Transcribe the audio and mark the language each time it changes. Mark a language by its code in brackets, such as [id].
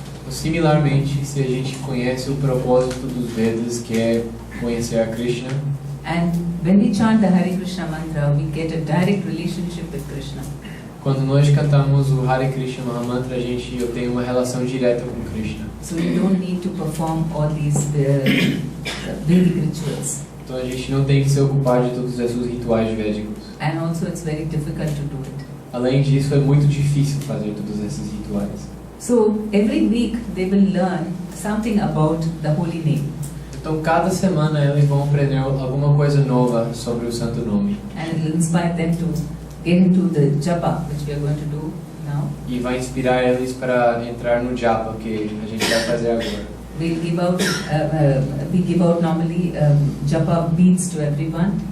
[pt] Similarmente, se a gente conhece o propósito dos Vedas, que é conhecer a Krishna, [en] and when we chant the Hare Krishna mantra, we get a direct relationship with Krishna. [pt] Quando nós cantamos o Hare Krishna Mantra, a gente obtém uma relação direta com Krishna. [en] So you don't need to perform all these Vedic rituals. [pt] Então a gente não tem que se ocupar de todos esses rituais védicos. [en] And also it's very difficult to do it. [pt] Além disso, é muito difícil fazer todos esses rituais. [en] So every week they will learn something about the holy name. [pt] Então cada semana eles vão aprender alguma coisa nova sobre o santo nome. [en] And it will inspire them to get into the japa, which we are going to do now. [pt] E vai inspirar eles para entrar no japa, que a gente vai fazer agora. [en] We'll give out, we give out normally japa beads to everyone.